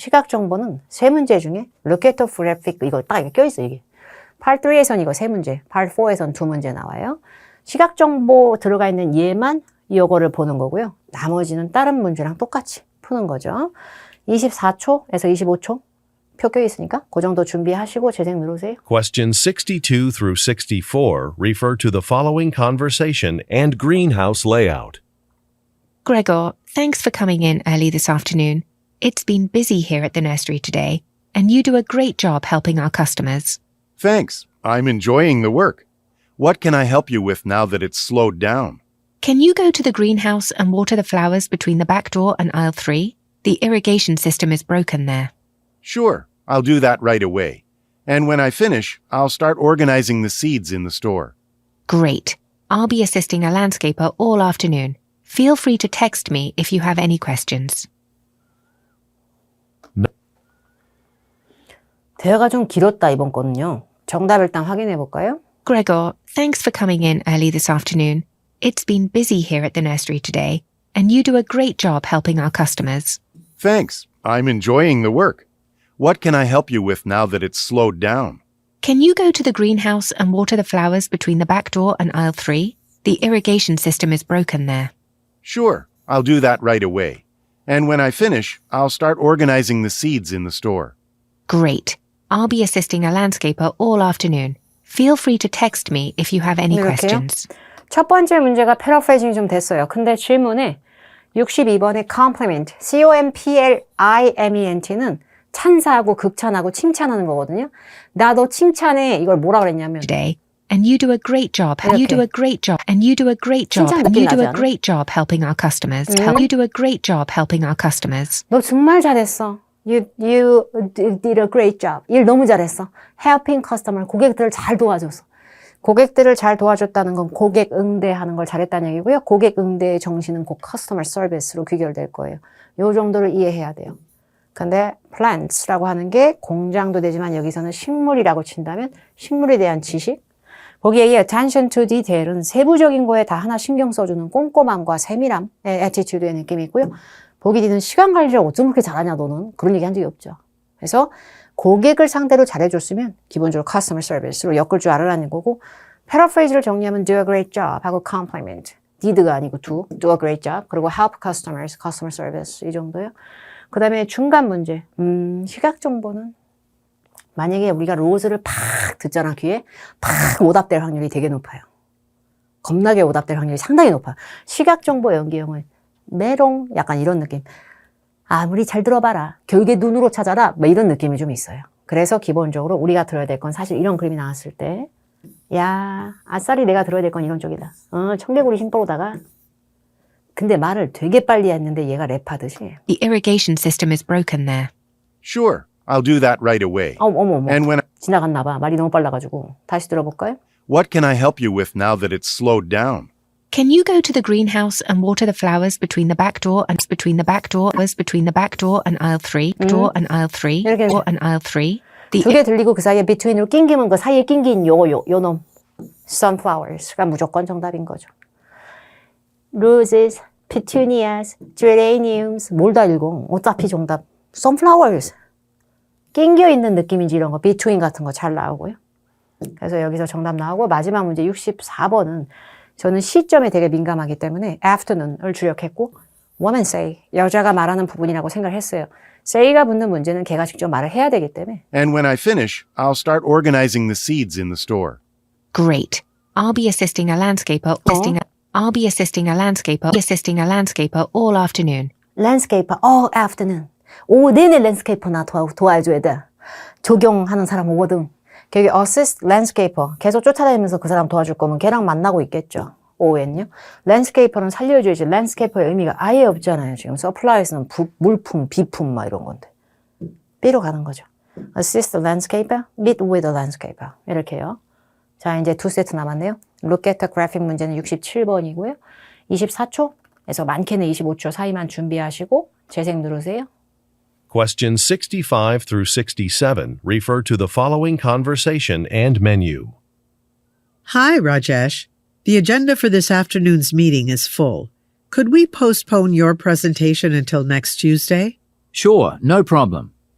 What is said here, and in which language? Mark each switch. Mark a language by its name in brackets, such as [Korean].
[Korean] 시각정보는 3문제 중에 [English] look at the graphic [Korean] 이거 딱 이렇게 껴있어요. 이게. Part 3에선 이거 3문제, Part 4에선 2문제 나와요. 시각정보 들어가 있는 얘만 이거를 보는 거고요. 나머지는 다른 문제랑 똑같이 푸는 거죠. 24초에서 25초 표 껴있으니까 그 정도 준비하시고 재생 누르세요. [English] Questions 62 through 64 refer to the following conversation and greenhouse layout. Gregor, thanks for coming in early this afternoon. It's been busy here at the nursery today, and you do a great job helping our customers. Thanks. I'm enjoying the work. What can I help you with now that it's slowed down? Can you go to the greenhouse and water the flowers between the back door and aisle 3? The irrigation system is broken there. Sure, I'll do that right away. And when I finish, I'll start organizing the seeds in the store. Great. I'll be assisting a landscaper all afternoon. Feel free to text me if you have any questions. [Korean] 대화가 좀 길었다 이번 거는요. 정답 일단 확인해 볼까요? [English] Gregor, thanks for coming in early this afternoon. It's been busy here at the nursery today, and you do a great job helping our customers. Thanks. I'm enjoying the work. What can I help you with now that it's slowed down? Can you go to the greenhouse and water the flowers between the back door and aisle 3? The irrigation system is broken there. Sure, I'll do that right away. And when I finish, I'll start organizing the seeds in the store. Great. I'll be assisting a landscaper all afternoon. Feel free to text me if you have any [Korean] 이렇게요? [English] questions. [Korean] 첫 번째 문제가 패러프레이징이 좀 됐어요. 근데 질문에 62번의 compliment, compliment는 찬사하고 극찬하고 칭찬하는 거거든요. 나 너 칭찬해. 이걸 뭐라 그랬냐면 [English] Today, and you do a great job. You do a great job. And you do a great job. [Korean] 칭찬 [English] And you [Korean] 느낌 [English] do [Korean] 나지 [English] a [Korean] 않아? [English] great job helping our customers. You do a great job helping our customers. [Korean] 너 정말 잘했어. [English] You did a great job. [Korean] 일 너무 잘했어. [English] Helping customer, [Korean] 고객들을 잘 도와줬어. 고객들을 잘 도와줬다는 건 고객 응대하는 걸 잘했다는 얘기고요. 고객 응대의 정신은 곧 customer service로 귀결될 거예요. 요 정도를 이해해야 돼요. 근데 plants라고 하는 게 공장도 되지만 여기서는 식물이라고 친다면 식물에 대한 지식. 거기에 이 attention to detail은 세부적인 거에 다 하나 신경 써주는 꼼꼼함과 세밀함의 attitude의 느낌이 있고요. 보기 뒤는 시간 관리를 어쩜 그렇게 잘하냐 너는. 그런 얘기 한 적이 없죠. 그래서 고객을 상대로 잘해줬으면 기본적으로 customer service로 엮을 줄 알아라는 거고 패러프레이즈를 정리하면 [English] do a great job [Korean] 하고 compliment. did가 아니고 [English] do a great job. [Korean] 그리고 [English] help customers, customer service [Korean] 이 정도요. 그 다음에 중간 문제. 시각 정보는 만약에 우리가 로즈를 팍 듣잖아 귀에 팍 오답될 확률이 되게 높아요. 겁나게 오답될 확률이 상당히 높아요. 시각 정보 연기형은 메롱 약간 이런 느낌. 아무리 잘 들어봐라. 결국에 눈으로 찾아라. 뭐 이런 느낌이 좀 있어요. 그래서 기본적으로 우리가 들어야 될 건 사실 이런 그림이 나왔을 때 야, 아싸리 내가 들어야 될 건 이런 쪽이다. 청개구리 힘보다가 근데 말을 되게 빨리 했는데 얘가 랩하듯이. [English] The irrigation system is broken there. Sure, I'll do that right away. [Korean] 어머. [English] And when [Korean] 지나갔나 봐. 말이 너무 빨라가지고. 다시 들어볼까요? [English] What can I help you with now that it's slowed down? Can you go to the greenhouse and water the flowers between the back door and between the back door and aisle 3? Door and aisle 3. [Korean] 이렇게 [English] Door and aisle 3. The [Korean] 두 개 들리고 그 사이에 between으로 낑기면 그 사이에 낑긴 요 놈. sunflowers가 무조건 정답인 거죠. roses, petunias, geraniums 뭘 다 읽어. 어차피 정답. sunflowers. 낑겨 있는 느낌인지 이런 거 between 같은 거 잘 나오고요. 그래서 여기서 정답 나오고 마지막 문제 64번은 저는 시점에 되게 민감하기 때문에 afternoon을 주력했고 [English] woman say, [Korean] 여자가 말하는 부분이라고 생각을 했어요. say가 붙는 문제는 걔가 직접 말을 해야 되기 때문에 [English] And when I finish, I'll start organizing the seeds in the store. Great. I'll be assisting a landscaper. I'll be assisting a landscaper all afternoon. landscaper all afternoon. [Korean] 오후 내내 landscaper 나 도와줘야 돼. 조경하는 사람 오거든. 거기 [English] assist landscaper [Korean] 계속 쫓아다니면서 그 사람 도와줄 거면 걔랑 만나고 있겠죠. ON요. 랜드스케이퍼는 살려줘야지. 랜드스케이퍼의 의미가 아예 없잖아요. 지금 서플라이스는 물품, 비품 막 이런 건데. B로 가는 거죠. [English] Assist the landscaper, meet with the landscaper. [Korean] 이렇게요. 자, 이제 두 세트 남았네요. Look at the graphic 문제는 67번이고요. 24초에서 많게는 25초 사이만 준비하시고 재생 누르세요. [English] Questions 65 through 67 refer to the following conversation and menu. Hi, Rajesh. The agenda for this afternoon's meeting is full. Could we postpone your presentation until next Tuesday? Sure, no problem.